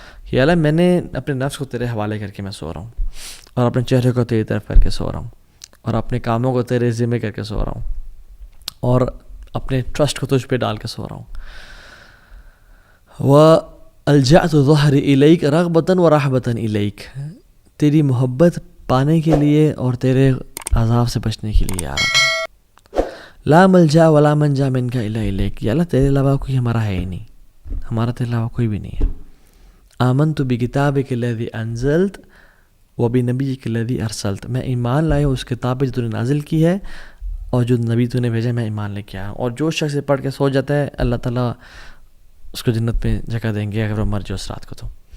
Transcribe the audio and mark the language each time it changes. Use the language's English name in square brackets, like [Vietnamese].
[Urdu] کہ اللہ میں نے اپنے نفس کو تیرے حوالے کر کے میں سو رہا ہوں، اور اپنے چہرے کو تیری طرف کر کے سو رہا ہوں، اور اپنے کاموں کو تیرے ذمہ کر کے سو رہا ہوں، اور اپنے ٹرسٹ کو تجھ پہ ڈال کے سو رہا ہوں. [Arabic] وَأَلْجَأْتُ ظَهْرِ إِلَيْكَ رَغْبَةً وَرَحْبَةً إِلَيْكَ، [Urdu] تیری محبت پانے کے لیے اور تیرے عذاب سے بچنے کے لیے. [Arabic] لا ملجا ولا منجا منک الا الیک. [Urdu] یا اللہ تیرے علاوہ کوئی ہمارا ہے ہی نہیں، ہمارا تیرے علاوہ کوئی بھی نہیں ہے. [Arabic] آمنت بکتابک الذی انزلت وبنبیک الذی ارسلت، [Urdu] میں ایمان لایا اس کتاب پہ جو تو نے نازل کی ہے اور جو نبی تو نے بھیجا میں ایمان لے کے آیا. اور جو شخص پڑھ کے سو جاتا ہے اللہ تعالیٰ اس کو جنت میں جگہ دیں گے اگر وہ مر جائے اس رات کو.